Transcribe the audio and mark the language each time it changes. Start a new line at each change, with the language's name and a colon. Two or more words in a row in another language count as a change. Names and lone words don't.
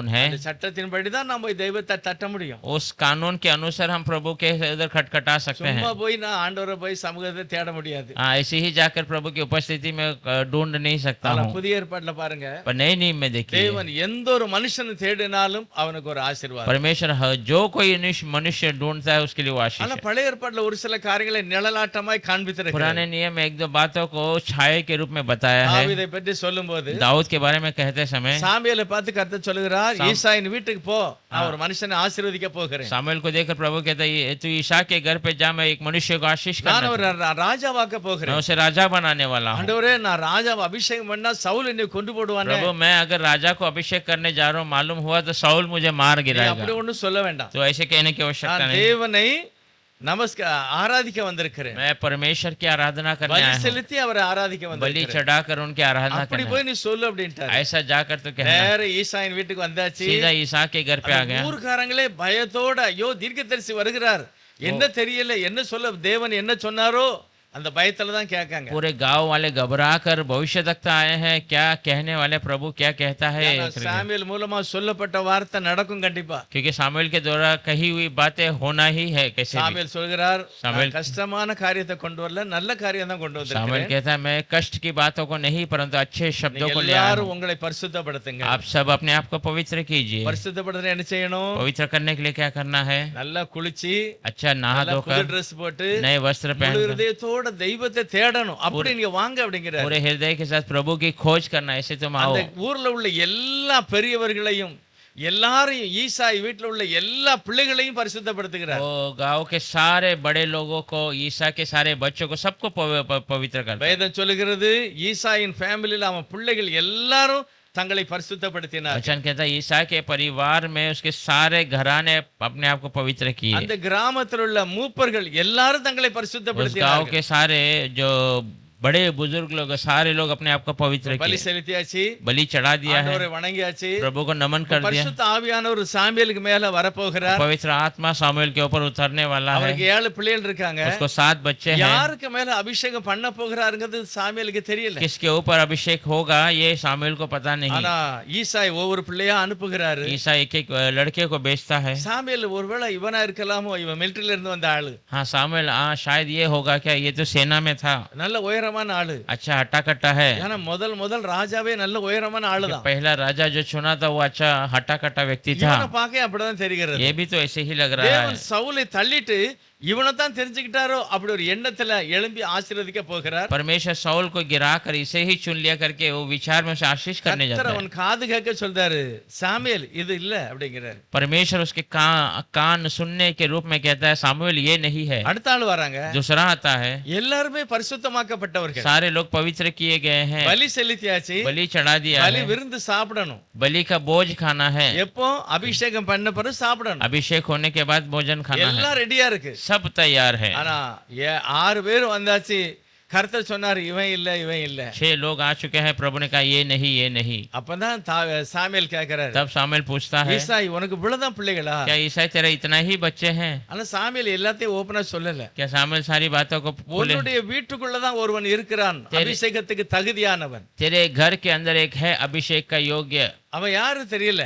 Tamil: அந்த சட்டத்தின்படி தான் நம்ம தெய்வத்தை தட்ட முடியும்.
Hindi: उस कानून के के अनुसार हम प्रभु के उधर खटखटा सकते हैं।
Tamil: சும்மா போய் நான் ஆண்டவரை போய் சமூகத்தை தேட முடியாது.
Hindi: हाँ, ऐसे ही जाकर प्रभु की उपस्थिति में ढूंढ नहीं सकता
Tamil: ஆனா
Hindi: हूँ।
Tamil: புதிய ஏற்பாட்டுல பாருங்க,
Hindi: पर नए नियम में देखिए,
Tamil: தேவன் எந்த ஒரு மனுஷனை தேடினாலும் அவனுக்கு ஒரு ஆசீர்வாதம்.
Hindi: परमेश्वर जो कोई मनुष्य ढूंढता है उसके लिए वो आशीष
Tamil: ஆனா
Hindi: है।
Tamil: பழைய ஏற்பாட்டுல ஒரு சில காரியங்களை நிழலாட்டமாய் காண்பித்திருக்கிறார்.
Hindi: पुराने नियम में एक दो बातों को छाया के रूप में बताया है।
Tamil: தாவீதை பற்றி சொல்லும்போது
Hindi: दाऊद के बारे में कहते समय
Tamil: சாமுவேலை பார்த்து கர்த்தர் சொல்லுகிறார், ஈசாயின் வீட்டுக்கு போ, நான் ஒரு மனுஷனை ஆசீர்வதிக்க போகிறேன்.
Hindi: सामुएल को देखकर प्रभु कहता है, तू ईशा के घर पे जा, मैं एक मनुष्य को आशीष
Tamil: நான்
Hindi: करना
Tamil: ஒரு ராஜாவாக்க
Hindi: मैं
Tamil: போகிறேன்.
Hindi: उसे राजा बनाने वाला हूँ।
Tamil: ஆண்டவரே, நான் ராஜாவை அபிஷேகம் பண்ணா சவுல் என்னை கொண்டு போடுவானே.
Hindi: प्रभु, मैं अगर राजा को अभिषेक करने जा रहा हूँ, मालूम हुआ तो साउल मुझे मार
Tamil: நீ
Hindi: गिराएगा।
Tamil: அப்படி ஒண்ணும் சொல்ல வேண்டாம்.
Hindi: तो ऐसे कहने की आवश्यकता
Tamil: நான்
Hindi: नहीं।
Tamil: தேவனை ஆராதிக்க வந்திருக்கிறேன்.
Hindi: मैं परमेश्वर की आराधना करने
Tamil: பலி
Hindi: आया हूँ,
Tamil: செலுத்தி அவரை ஆராதிக்க
Hindi: बलि
Tamil: வந்திருக்கிறேன்.
Hindi: चढ़ाकर उनकी आराधना
Tamil: அப்படி
Hindi: करना
Tamil: போய் நீ சொல்லு அப்படின்ட்டாரு.
Hindi: ऐसा जाकर तो कहना।
Tamil: நேர ஈசாயின் வீட்டுக்கு வந்தாச்சு.
Hindi: सीधा ईसा के घर पे आ
Tamil: அந்த
Hindi: गया।
Tamil: ஊர்க்காரங்களே பயத்தோட, ஐயோ தீர்க்கதரிசி வருகிறார், என்ன தெரியல, என்ன சொல்ல தேவன் என்ன சொன்னாரோ அந்த பயத்துல தான் கேட்காங்க.
Hindi: पूरे गांव वाले घबरा कर भविष्यवक्ता आए हैं, क्या कहने वाले, प्रभु क्या कहता है।
Tamil: சாமுவேல் மூலமா சொல்லப்பட்ட வார்த்தை நடக்கும் கண்டிப்பா.
Hindi: क्योंकि सामुएल के द्वारा कही हुई बातें होना ही है कैसे भी।
Tamil: சாமுவேல் சொல்கிறார், சாமுவேல் நான் கஷ்டமான காரியத்தை கொண்டு வரல, நல்ல காரியம் தான் கொண்டு
Hindi: सामुएल
Tamil: வந்திருக்கிறேன்.
Hindi: कहता है, मैं कष्ट की बातों को नहीं परंतु अच्छे शब्दों
Tamil: நீங்க
Hindi: को ले आया
Tamil: எல்லாரும்
Hindi: हूं।
Tamil: உங்களை பரிசுத்தப்படுத்துங்க.
Hindi: आप सब अपने आप को पवित्र कीजिए।
Tamil: பரிசுத்தப்படுத்த என்ன செய்யணும்?
Hindi: पवित्र करने के लिए क्या करना है?
Tamil: நல்லா குளிச்சு,
Hindi: अच्छा नहा
Tamil: நல்லா புது
Hindi: धोकर
Tamil: ட்ரெஸ் போட்டு,
Hindi: नए वस्त्र
Tamil: முழு
Hindi: पहनकर
Tamil: இதயத்தோட தெய்வத்தை தேடணும். அப்படி நீங்க வாங்க அப்படிங்கிறார்.
Hindi: पूरे हृदय के साथ प्रभु की खोज करना, ऐसे तुम आओ।
Tamil: அந்த ஊர்ல உள்ள எல்லா பெரியவர்களையும் எல்லாரையும் ஈசாய் வீட்டுல உள்ள எல்லா பிள்ளைகளையும் பரிசுத்தப்படுத்துகிறார்.
Hindi: वो गांव के सारे बड़े लोगों को, ईसा के सारे बच्चों को, सबको पवित्र करता है।
Tamil: வேதம் சொல்லுகிறது, ஈசாயின் ஃபேமிலியில அவன் பிள்ளைகள் எல்லாரும் தங்களை பரிசுத்தப்படுத்தினார்.
Hindi: वचन कहता है, ईसा के परिवार में उसके सारे घराने अपने आप को पवित्र किए।
Tamil: அந்த கிராமத்தில் உள்ள மூப்பர்கள் எல்லாரும் தங்களை
Hindi: उस गांव
Tamil: பரிசுத்தப்படுத்தினார்கள்.
Hindi: के सारे जो बड़े बुजुर्ग लोग, सारे लोग अपने आप को पवित्र
Tamil: பலி
Hindi: किए,
Tamil: செலுத்தியாச்சு,
Hindi: बलि चढ़ा दिया है,
Tamil: ஆண்டவரை வணங்கியாச்சு.
Hindi: प्रभु को नमन कर दिया।
Tamil: பரிசுத்த ஆவியானவர் சாமுவேலுக்கு மேல வரப்போகிறார்.
Hindi: पवित्र आत्मा सामुएल के ऊपर उतरने वाला है।
Tamil: அவருக்கு 7 பிள்ளைகள் இருக்காங்க.
Hindi: उसको 7 बच्चे हैं।
Tamil: யாருக்கு மேல அபிஷேகம் பண்ண போகிறாருங்கிறது சாமுவேலுக்கு தெரியல.
Hindi: किसके ऊपर अभिषेक होगा ये सामुएल को पता नहीं।
Tamil: ஆனா ஈசாய் ஒவ்வொரு பிள்ளையா அனுப்புகிறாரு.
Hindi: ईसा एक एक लड़के को बेचता है।
Tamil: சாமுவேல் ஒருவேளை இவனா இருக்கலாமோ, இவன் மிலிட்டரியில இருந்து வந்த ஆளு,
Hindi: हाँ सामुएल, हाँ शायद ये होगा क्या, ये तो सेना में था,
Tamil: நல்ல உயரமான ஆளு.
Hindi: अच्छा हट्टा कट्टा है।
Tamil: ஏன்னா முதல் ராஜாவே நல்ல உயரமான ஆளுதான்.
Hindi: पहला राजा जो चुना था वो अच्छा हट्टा कट्टा व्यक्ति था।
Tamil: இவனை பார்க்க அப்படிதான் தெரிகிறது.
Hindi: ये भी तो ऐसे ही लग रहा
Tamil: தேவன்
Hindi: है।
Tamil: சவுலை தள்ளிட்டு இவனைத்தான் தெரிஞ்சுக்கிட்டாரோ அப்படி ஒரு எண்ணத்துல எழும்பி ஆசீர்வதிக்க போகிறார்.
Hindi: परमेश्वर साउल को गिराकर इसे ही चुन लिया करके वो विचार में उसे आशीष करने
Tamil: கர்த்தர்
Hindi: जाता है।
Tamil: அவன் காது கேட்க சொல்றாரு, சாமுவேல் இது இல்ல அப்படிங்கிறாரு.
Hindi: परमेश्वर उसके कान सुनने के रूप में कहता है, सामुएल ये नहीं है।
Tamil: அடுத்த ஆள் வராங்க.
Hindi: दूसरा आता है,
Tamil: எல்லாருமே பரிசுத்தமாக்கப்பட்டவர்கள்.
Hindi: सारे लोग पवित्र किए गए हैं,
Tamil: பலி செலுத்தியாச்சு,
Hindi: बलि चढ़ा दिया
Tamil: பலி
Hindi: है,
Tamil: விருந்து சாப்பிடணும்.
Hindi: बलि का बोझ खाना है,
Tamil: எப்போ அபிஷேகம் பண்ண பிறகு சாப்பிடணும்.
Hindi: अभिषेक होने के बाद भोजन खाना है,
Tamil: எல்லாம் ரெடியா இருக்கு.
Hindi: सब तैयार है।
Tamil: ஆனா 6 பேர் வந்தாச்சு, கர்த்தர் சொன்னார் இவன் இல்ல இவன் இல்ல.
Hindi: 6 लोग आ चुके हैं, प्रभु ने कहा ये नहीं ये नहीं।
Tamil: அப்பதான் சாமுவேல் கேக்குறாரு,
Hindi: तब सामुएल पूछता है,
Tamil: ஈசாய் உனக்கு இவ்வளவுதான் பிள்ளைகளா?
Hindi: क्या ईसाई तेरा इतना ही बच्चे हैं?
Tamil: ஆனா சாமுவேல் எல்லாத்தையும் ஓபனா சொல்லல.
Hindi: क्या सामुएल सारी बातों को बोले?
Tamil: உன்னுடைய வீட்டுக்குள்ளதான் ஒருவன் இருக்கிறான், அபிஷேகத்துக்கு தகுதியானவன்.
Hindi: तेरे घर के अंदर एक है अभिषेक का योग्य,
Tamil: அவன் யாரு தெரியல.